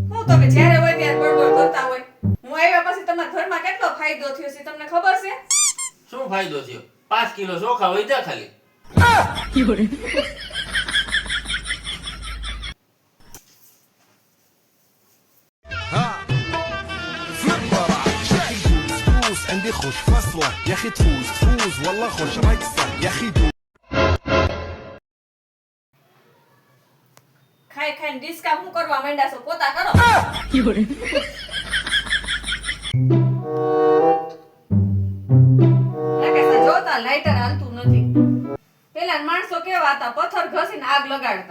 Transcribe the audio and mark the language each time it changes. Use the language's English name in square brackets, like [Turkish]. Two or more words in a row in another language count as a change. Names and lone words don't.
[Gujarati] તમે જ્યારે હોય ત્યારે બળબડ કરતા હોય. હું આવ્યા પછી તમારા ઘરમાં કેટલો ફાયદો થયો છે તમને ખબર છે? શું ફાયદો થયો? 5 કિલો ચોખા વધ્યા ખાલી. [Arabic] عندي خوش فصلة يا اخي تفوز تفوز والله خوش رقصة يا اخي [Gujarati] ખાઈ ખાઈને ડિસ્કા હું કરવા માંડ્યા છો પોતા કરો. લાગે જોતા લાઇટર હાલતું નથી. પેલા માણસો કેવા હતા પથ્થર ઘસીને આગ લગાડતા.